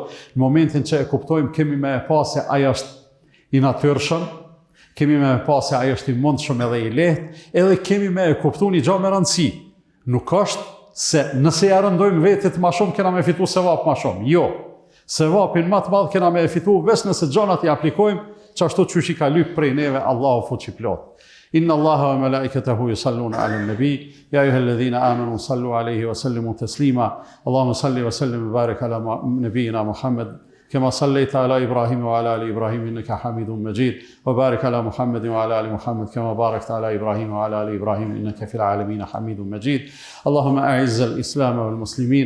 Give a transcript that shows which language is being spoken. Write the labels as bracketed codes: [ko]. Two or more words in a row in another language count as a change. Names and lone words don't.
[sq] Në momentin që e kuptojmë, kemi me e pa se ai është i natyrshëm, kemi me e pa se ai është i mundshëm edhe i lehtë, edhe kemi me e kuptu një gjë me rëndësi. Nuk është se nëse ja rëndojmë vetit më shumë, kena me fitu sevap më shumë. Jo, sevapin më të madh kena me e fitu veç nëse gjonat i aplikojmë që ashtu qysh i ka lyp prej neve Allahu fuqiplot. [ar] إن الله وملائكته يصلون على النبي يا أيها الذين آمنوا صلوا عليه وسلموا تسليما اللهم صل وسلم وبارك على نبينا محمد كما صليت على إبراهيم وعلى آل إبراهيم إنك حميد مجيد وبارك على محمد وعلى آل محمد كما باركت على إبراهيم وعلى آل إبراهيم إنك في العالمين حميد مجيد اللهم أعز الإسلام والمسلمين